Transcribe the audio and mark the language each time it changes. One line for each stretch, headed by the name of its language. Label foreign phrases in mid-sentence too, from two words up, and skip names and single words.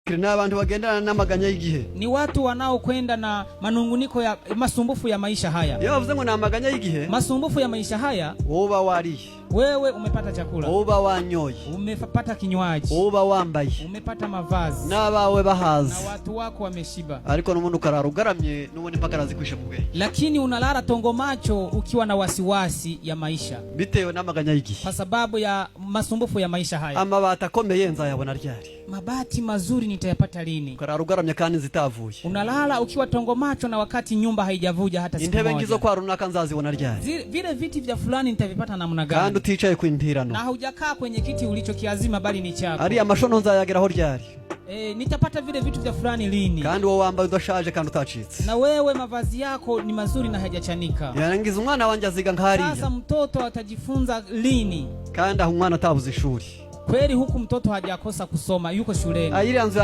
Kinyarwanda: Fikiri n'abantu bagendana n'amaganya y'igihe.
Swahili: Ni watu wanaokwenda na manunguniko ya masumbufu ya maisha haya.
Kinyarwanda: Iyo bavuze ngo n'amaganya y'igihe,
Swahili: Masumbufu ya maisha haya,
Kinyarwanda: uba wariye,
Swahili: wewe umepata chakula,
Kinyarwanda: uba wanyoye,
Swahili: umepata kinywaji,
Kinyarwanda: uba wambaye,
Swahili: umepata mavazi,
Kinyarwanda: n'abawe bahaze,
Swahili: na watu wako wameshiba.
Kinyarwanda: Ariko n'umuntu ukarara ugaramye n'ubundi mpaka arazikwisha mu bwenge.
Swahili: Lakini unalala tongo macho ukiwa na wasiwasi ya maisha,
Kinyarwanda: Bitewe n'amaganya y'igihe.
Swahili: kwa sababu ya masumbufu ya maisha haya.
Kinyarwanda: Amabati akomeye nzayabona ryari?
Swahili: Mabati mazuri nitayapata lini?
Kinyarwanda: Ukarara ugaramye kandi zitavuye.
Swahili: Unalala ukiwa tongo macho na wakati nyumba haijavuja hata siku moja.
Kinyarwanda: Intebe ngizo kwa runaka nzazibona ryari?
Swahili: Vile viti vya fulani nitavipata namna gani?
Kinyarwanda: Kandi uticaye kwindirano.
Swahili: Na hujakaa kwenye kiti ulichokiazima bali ni chako.
Kinyarwanda: Ari amashono nzayageraho ryari?
Swahili: Nitapata vile vitu vya fulani lini?
Kinyarwanda: Kandi wowe wambaye udashaje kandi utacitse.
Swahili: Na wewe mavazi yako ni mazuri na hajachanika.
Kinyarwanda: Yarangiza umwana wanje aziga nkariya.
Swahili: Sasa mtoto atajifunza lini?
Kinyarwanda: Kandi aho umwana atabuze ishuri.
Swahili: Kweli huku mtoto hajakosa kusoma, yuko shuleni. Ayiri anzu